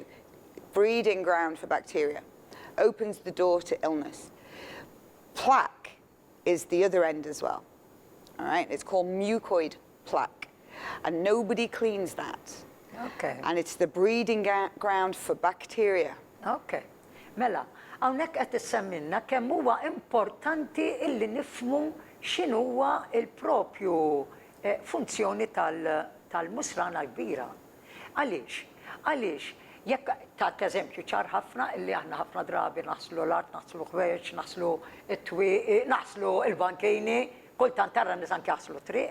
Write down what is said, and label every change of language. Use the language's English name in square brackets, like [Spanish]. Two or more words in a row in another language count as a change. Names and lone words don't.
[English] Breeding ground for bacteria, opens the door to illness. Plaque is the other end as well, all right? It's called mucoid plaque, and nobody cleans that. Okay. And it's the breeding ground for bacteria. Okay. [Maltese] Mela, hawnhekk qed issemminna kemm huwa importanti illi nifhmu x'inhuwa il-propju funzjoni tal-musrana kbira. Għaliex? Għaliex jekk ta' eżempju ċar ħafna illi aħna ħafna drabi naħslu l-art, naħslu ħweġ, naħslu it-twieq, naħslu il-bankejni, kultant tara nies anke jaħslu triq.